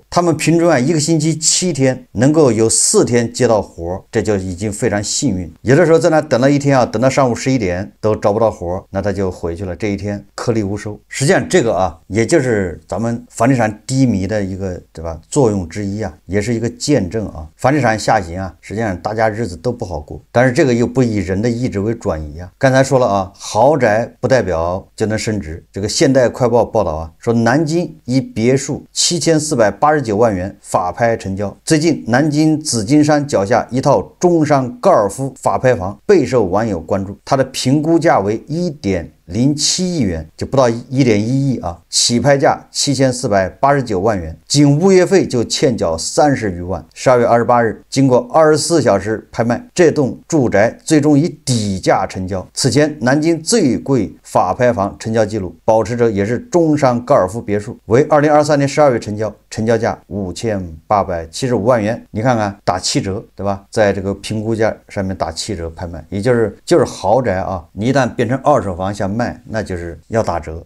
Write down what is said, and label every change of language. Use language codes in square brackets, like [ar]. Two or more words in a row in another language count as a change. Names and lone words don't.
[zh] 他們平均1個星期7天能夠有4天接到活，這就已經非常幸運。有的時候在那等了一天等到上午11點都找不到活，那他就回去了，這一天顆粒無收。實際上這個也就是咱們房地產低迷的一個對吧作用之一也是一個見證房地產下行實際上大家日子都不好過，但是這個又不以人的意志為轉移剛才說了豪宅不代表就能升值。這個現代快報報道說南京一別墅7489萬元法拍成交。最近南京紫金山腳下一套中山高爾夫法拍房備受網友關注，它的评估價为1.07亿元，就不到1.1亿啊，起拍價7489万元，仅物业费就欠缴30余万。12月28日，经过24小时拍卖，這棟住宅最終以底價成交。此前，南京最貴法拍房成交記錄保持者也是中山高爾夫別墅，為2023年12月成交，成交價5875萬元。你看看打7折，對吧？在這個評估價上面打7折拍賣，也就是豪宅啊，你一旦變成二手房想賣，那就是要打折。